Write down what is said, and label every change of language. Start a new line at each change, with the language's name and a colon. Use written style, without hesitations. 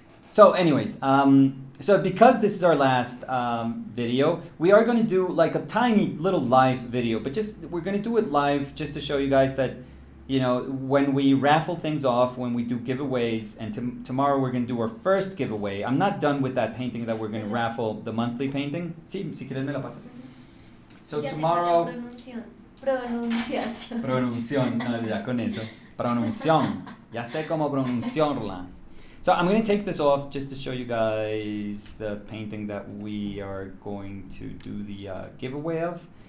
English: So, anyways, so because this is our last video, we are going to do like a tiny little live video, but we're going to do it live just to show you guys that, when we raffle things off, when we do giveaways, and tomorrow we're going to do our first giveaway. I'm not done with that painting that we're going to raffle, the monthly painting.
Spanish: Sí, si quieres me la pasas.
English: So tomorrow...
Spanish: Pronunciación. Pronunciación, no, ya con eso. Pronunciación. Ya sé cómo pronunciarla.
English: So I'm going to take this off just to show you guys the painting that we are going to do the giveaway of.